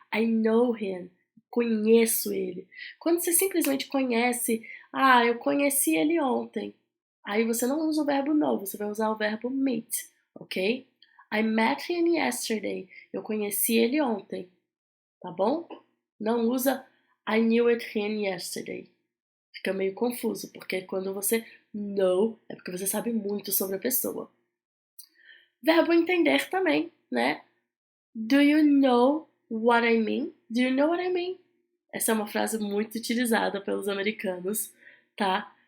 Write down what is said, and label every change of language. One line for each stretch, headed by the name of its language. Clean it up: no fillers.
English: I know him,
Portuguese: conheço ele. Quando você simplesmente conhece, eu conheci ele ontem, aí você não usa o verbo know, você vai usar o verbo meet, ok?
English: I met him yesterday.
Portuguese: Eu conheci ele ontem, tá bom? Não usa
English: I knew him yesterday.
Portuguese: Fica meio confuso, porque quando você know, é porque você sabe muito sobre a pessoa. Verbo entender também, né?
English: Do you know what I mean? Do you know what I mean?
Portuguese: Essa é uma frase muito utilizada pelos americanos, tá?